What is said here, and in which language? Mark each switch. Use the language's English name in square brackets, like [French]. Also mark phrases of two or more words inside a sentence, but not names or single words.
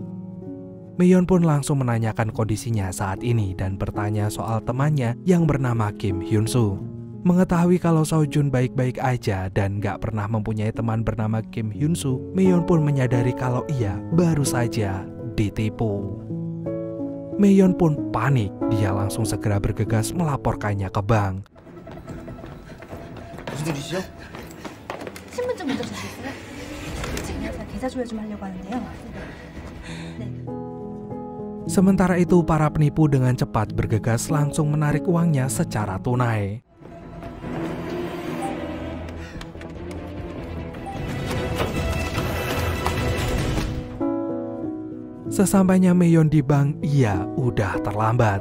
[Indonesian] Miyeon pun langsung menanyakan kondisinya saat ini dan bertanya soal temannya yang bernama Kim Hyun-soo. Mengetahui kalau Sojun baik-baik aja dan gak pernah mempunyai teman bernama Kim Hyun-soo, Miyeon pun menyadari kalau ia baru saja ditipu. Miyeon pun panik, dia langsung segera bergegas melaporkannya ke bank. [Korean] 무슨 일이시죠? 신분증 먼저 주시겠어요? 제가 계좌 조회 좀 하려고 하는데요. 네. [Indonesian] Sementara itu para penipu dengan cepat bergegas langsung menarik uangnya secara tunai. Sesampainya Miyeon di bank, ia udah terlambat.